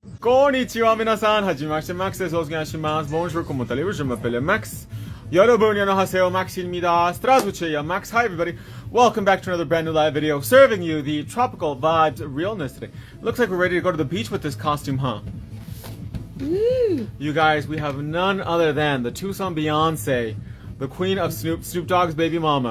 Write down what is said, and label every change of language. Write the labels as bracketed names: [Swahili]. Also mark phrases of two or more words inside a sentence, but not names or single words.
[Japanese] こんにちは皆さん、はじめまして Maxです。お願いします。 [French] Bonjour, comment allez-vous? Je m'appelle Max. [Korean] 여러분, 안녕하세요. Max입니다. [English] Здравствуйте, Max. Hi, everybody. Welcome back to another brand new live video, serving you the tropical vibes realness today. Looks like we're ready to go to the beach with this costume, huh? Woo. You guys, we have none other than the Tucson Beyonce, the queen of Snoop Dogg's baby mama.